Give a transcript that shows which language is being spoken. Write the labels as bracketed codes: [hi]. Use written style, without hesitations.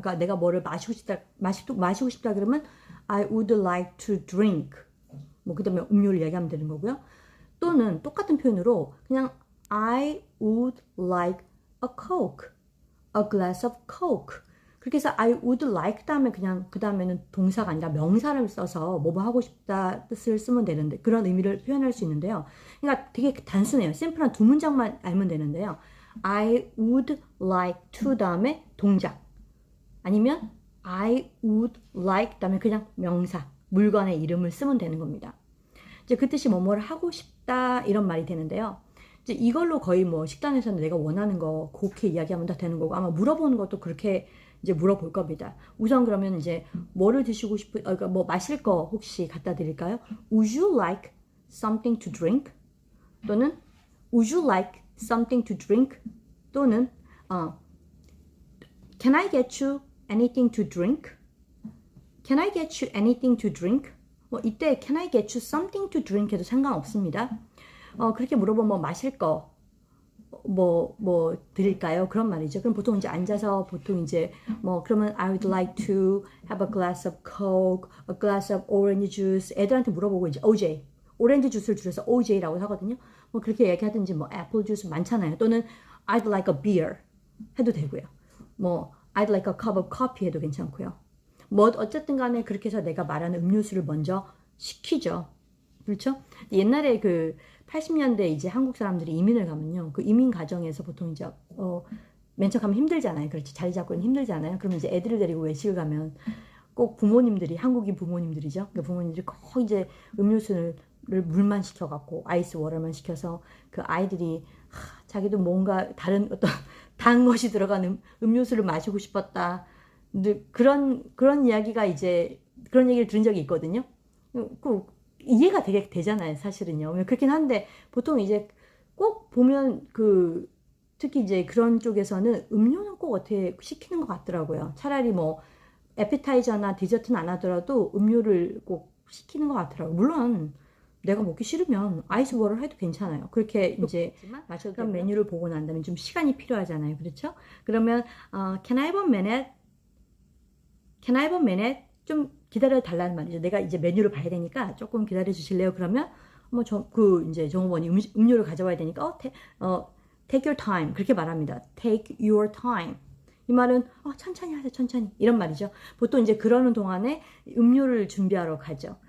[ko] 그러니까 내가 뭐를 마시고 싶다 그러면 [en] I would like to drink. [ko] 뭐 그 다음에 음료를 얘기하면 되는 거고요. 또는 똑같은 표현으로 그냥 [en] I would like a coke, a glass of coke. [ko] 그렇게 해서 [en] I would like [ko] 다음에 그냥 그 다음에는 동사가 아니라 명사를 써서 뭐 하고 싶다 뜻을 쓰면 되는데 그런 의미를 표현할 수 있는데요. 그러니까 되게 단순해요. 심플한 두 문장만 알면 되는데요. [en] I would like to [ko] 다음에 동작 아니면 [en] I would like [ko] 다음에 그냥 명사 물건의 이름을 쓰면 되는 겁니다. 이제 그 뜻이 뭐뭐를 하고 싶다 이런 말이 되는데요. 이제 이걸로 거의 뭐 식당에서는 내가 원하는 거 그렇게 이야기하면 다 되는 거고 아마 물어보는 것도 그렇게 이제 물어볼 겁니다. 우선 그러면 이제 뭐를 드시고 그러니까 뭐 마실 거 혹시 갖다 드릴까요? [en] Would you like something to drink? 또는 Would you like something to drink? 또는 Can I get you anything to drink? Can I get you anything to drink? [ko] 뭐 이때 [en] Can I get you something to drink [ko] 해도 상관없습니다. 그렇게 물어보면 뭐 마실 거 뭐 드릴까요? 그런 말이죠. 그럼 보통 이제 앉아서 보통 이제 뭐 그러면 [en] I would like to have a glass of coke, a glass of orange juice. [ko] 애들한테 물어보고 이제 OJ, 오렌지 주스를 줄여서 OJ라고 하거든요. 뭐 그렇게 얘기하든지 뭐 애플 주스 많잖아요. 또는 [en] I'd like a beer [ko] 해도 되고요. 뭐 [en] I'd like a cup of coffee [ko] 해도 괜찮고요. 뭐 어쨌든 간에 그렇게 해서 내가 말하는 음료수를 먼저 시키죠. 그렇죠? 옛날에 그 80년대 이제 한국 사람들이 이민을 가면요. 그 이민 가정에서 보통 이제 맨 처음 가면 힘들잖아요. 그렇지. 자리 잡고는 힘들잖아요. 그러면 이제 애들을 데리고 외식을 가면 꼭 부모님들이 한국인 부모님들이죠. 그 부모님들이 꼭 이제 음료수를 물만 시켜갖고 아이스 워터만 시켜서 그 아이들이 자기도 뭔가 다른 어떤 단 것이 들어간 음료수를 마시고 싶었다. 근데 그런 이야기가 이제 그런 얘기를 들은 적이 있거든요. 이해가 되게 되잖아요, 사실은요. 그렇긴 한데 보통 이제 꼭 보면 특히 이제 그런 쪽에서는 음료는 꼭 어떻게 시키는 것 같더라고요. 차라리 뭐 에피타이저나 디저트는 안 하더라도 음료를 꼭 시키는 것 같더라고요. 물론 내가 먹기 싫으면 아이스 워터를 해도 괜찮아요. 그렇게 이제 마셔도 그런 메뉴를 보고 난 다음에 좀 시간이 필요하잖아요. 그렇죠? [en] 그러면 Can I have a minute? Can I have a minute? [ko] 좀 기다려 달라는 말이죠. 내가 이제 메뉴를 봐야 되니까 조금 기다려 주실래요? 그러면 뭐 이제 종업원이 음료를 가져와야 되니까 [en] take your time [ko] 그렇게 말합니다. [en] Take your time. [ko] 이 말은 천천히 하세요, 천천히 이런 말이죠. 보통 이제 그러는 동안에 음료를 준비하러 가죠.